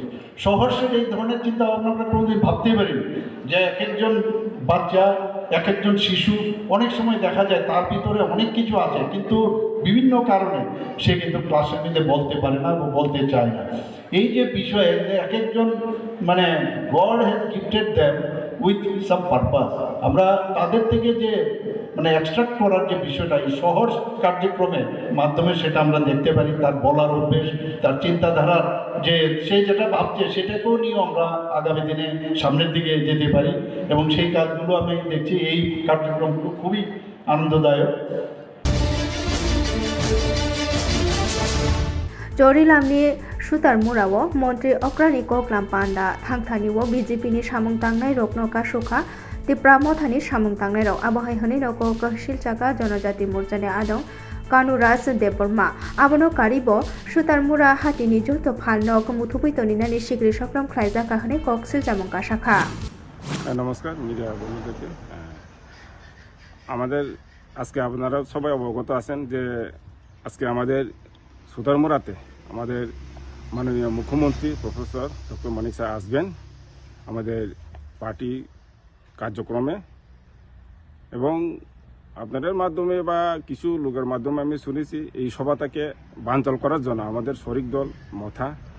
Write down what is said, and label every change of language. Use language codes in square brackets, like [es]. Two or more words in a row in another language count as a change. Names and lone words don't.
[bn] সহর্ষের এই ধরনের চিন্তা ভাবনা আমরা কোনোদিন ভাবতেই পারিনি যে এক একজন বাচ্চা এক একজন শিশু অনেক সময় দেখা যায় তার ভিতরে অনেক কিছু আছে কিন্তু বিভিন্ন কারণে সে কিন্তু ক্লাসের মধ্যে বলতে পারে না বা বলতে চায় না। এই যে বিষয়ে এক একজন মানে [en] God has gifted them with some purpose, [bn] আমরা তাদের থেকে যে মানে এক্সট্রাক্ট করার যে বিষয়টা এই সহজ কার্যক্রমের মাধ্যমে সেটা আমরা দেখতে পারি। তার বলার অভ্যেস, তার চিন্তাধারার যে সে যেটা ভাবছে সেটাকেও নিয়েও আমরা আগামী দিনে সামনের দিকে যেতে পারি এবং সেই কাজগুলো আমি দেখছি এই কার্যক্রমগুলো খুবই আনন্দদায়ক। [trp] जरिलामनि सुतारमुराव मन्त्री अक्रानि कक्लाम पान्डा थांथानिव बिजेपिनि सामुं तांनाय रत्न कासुखा त्रिपुरा मथानि सामुं तांनाय रक आबहाय हनै रक गहसिल चाका जनजाति मोर्चानि आदं कानुराज देबबर्मा आबनो कारिबो सुतारमुरा हातिनि जत फालनक मुथुबैतनिनानि सिग्रि सक्रम ख्लायजाका हनै कक्सिल जामुंका शाखा। [bn] नमस्कार মিডিয়া বন্ধুদেরকে, আমাদের আজকে আপনারা সবাই অবগত আছেন যে আজকে আমাদের সুতারমুরাতে আমাদের মাননীয় মুখ্যমন্ত্রী প্রফেসর ডক্টর মানিক সাহা আসবেন আমাদের পার্টি কার্যক্রমে এবং আপনাদের মাধ্যমে বা কিছু লোকের মাধ্যমে আমি শুনেছি এই সভাটাকে বানচাল করার জন্য আমাদের শরিক দল মথা